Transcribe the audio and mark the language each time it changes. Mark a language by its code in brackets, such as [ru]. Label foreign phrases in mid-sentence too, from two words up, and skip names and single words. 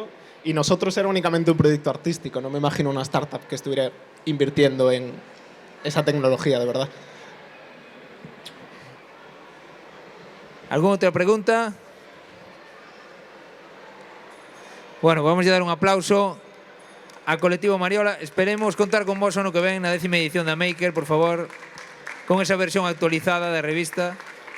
[es] Y nosotros era únicamente un proyecto artístico. No me imagino una startup que estuviera invirtiendo en esa tecnología, de verdad. ¿Alguna otra pregunta? Bueno, vamos a dar un aplauso a Colectivo Mariola. [gl] Esperemos contar con vos ano que ven na 10ª edición da Maker, por favor, con esa versión actualizada da revista.